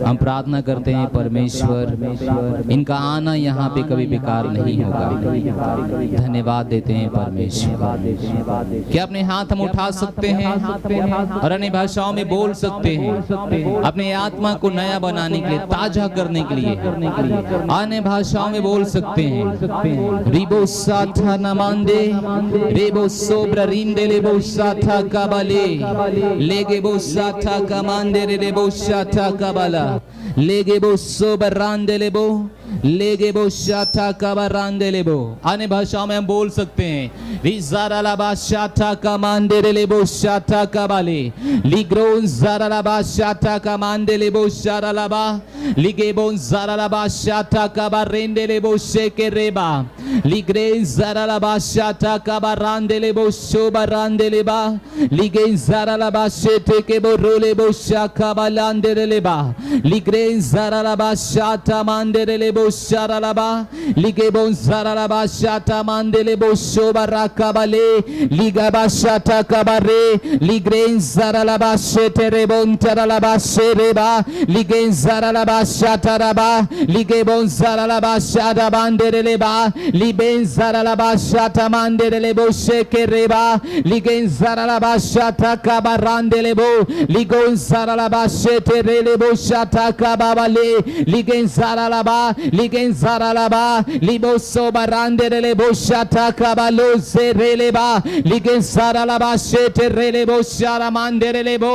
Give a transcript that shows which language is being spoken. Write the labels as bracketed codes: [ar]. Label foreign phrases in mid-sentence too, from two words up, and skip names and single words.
[hi] हम प्रार्थना करते हैं परमेश्वर, इनका आना यहाँ पे कभी बेकार नहीं होगा। धन्यवाद देते हैं परमेश्वर। क्या अपने हाथ हम उठा सकते हैं और अन्य भाषाओं में बोल सकते हैं? अपने आत्मा को नया बनाने के लिए, ताजा करने के लिए अन्य भाषाओं में बोल सकते हैं। रिबो साथा नमांदे रेबो सोब्रा रिंदे लेबो साथा काबाले लेगेबो साथा कमांदे रेबो साथा काबाला लेगेबो सोबरांदे लेबो लेगेबो शाथा कबरांदे लेबो। अन्य भाषाओं में हम बोल सकते हैं रिजारा लाबा शाथा कमांदे लेबो शाथा कबाले लिग्रोन जारा लाबा शाथा कमांदे लेबो शारा लाबा लिगेबो जारा लाबा शाथा कबारेंदे लेबो शेके रेबा लिग्रे जारा लाबा शाथा कबारांदे लेबो शोबरांदे लेबा लिगे जारा लाबा शेटे के बोरोले बो शाखा बालांदे लेबा लिग्रे जारा लाबा शाथा मांदे लेबो शारालाबा लिगेबो जारालाबा शाटा मांदेलेबो शोबाराकाबाले लिगाबा शाटा काबारे लिग्रेन जारालाबा शेटेरेबोन तरालाबा शेरेबा लिगेन जारालाबा शाटाराबा लिगेबो जारालाबा शाटा मांदेलेबा लिबेन जारालाबा शाटा मांदेलेबो शेकेरेबा लिगेन जारालाबा शाटा काबारांदेलेबो लिगोन जारालाबा शेटेरेलेबो शाटा काबाले लिगेन जारालाबा लिगेन जारालाबा लिबोसो बरांदेलेबो शाटा काबालो सेरेलेबा लिगेन जारालाबा शेटेरेलेबो शारा मांदेलेबो।